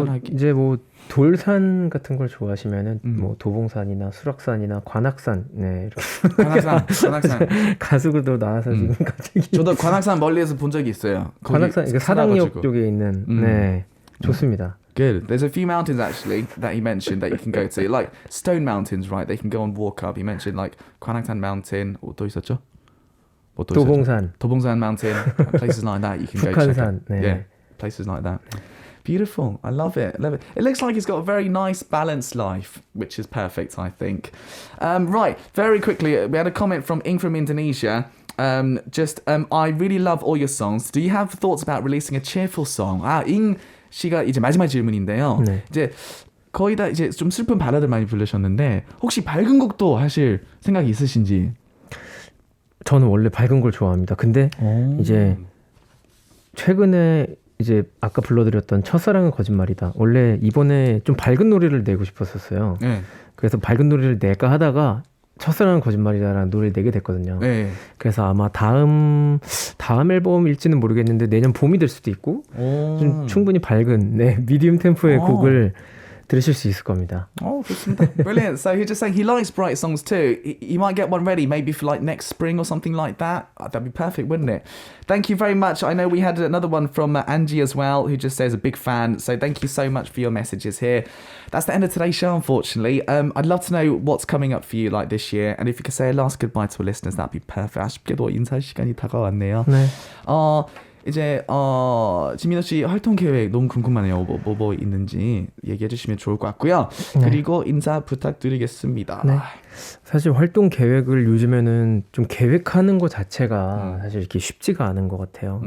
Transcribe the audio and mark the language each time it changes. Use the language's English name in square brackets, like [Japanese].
[Korean] 이제 뭐 돌산 같은 걸 좋아하시면은 뭐 도봉산이나 수락산이나 관악산, 네, 이렇게. 관악산. 가수도 나와서 지금 갑자기. 저도 관악산 멀리에서 본 적이 있어요. 관악산, 사당역 쪽에 있는, 네, 좋습니다. [English] Good. There's a few mountains actually that he mentioned that you can go to, like Stone Mountains, right? They can go and walk up. He mentioned like 관악산 Mountain. [Korean] 또 있었죠? [English] 도봉산 Mountain, places like that you can go check out. [Korean] 네. [English] Yeah, places like that. Beautiful. I love it. It looks like he's got a very nice balanced life, which is perfect, I think. Right, very quickly, we had a comment from Ing from Indonesia. I really love all your songs. Do you have thoughts about releasing a cheerful song? [Korean] 잉 씨가 이제 마지막 질문인데요. 네. 이제 거의 다 이제 좀 슬픈 발라드 많이 부르셨는데 혹시 밝은 곡도 하실 생각이 있으신지? 저는 원래 밝은 걸 좋아합니다. 근데 이제 최근에 이제 아까 불러드렸던 첫사랑은 거짓말이다. 원래 이번에 좀 밝은 노래를 내고 싶었었어요. 네. 그래서 밝은 노래를 낼까 하다가 첫사랑은 거짓말이다라는 노래를 내게 됐거든요. 네. 그래서 아마 다음 앨범일지는 모르겠는데 내년 봄이 될 수도 있고 좀 충분히 밝은 미디움 템포의 곡을 들으실 수 있을 겁니다. 좋습니다. [English] Brilliant. So he's just saying he likes bright songs too. He might get one ready maybe for like next spring or something like that. That'd be perfect, wouldn't it? Thank you very much. I know we had another one from Angie as well, who just says a big fan. So thank you so much for your messages here. That's the end of today's show, unfortunately. I'd love to know what's coming up for you like this year. And if you could say a last goodbye to our listeners, that'd be perfect. [Korean] 아쉽게도 인사 시간이 다가왔네요. 네. 이제 진민호 씨 활동 계획 너무 궁금하네요. 뭐 있는지 얘기해 주시면 좋을 것 같고요. 네. 그리고 인사 부탁드리겠습니다. 네. 사실 활동 계획을 요즘에는 좀 계획하는 것 자체가 사실 이렇게 쉽지가 않은 것 같아요.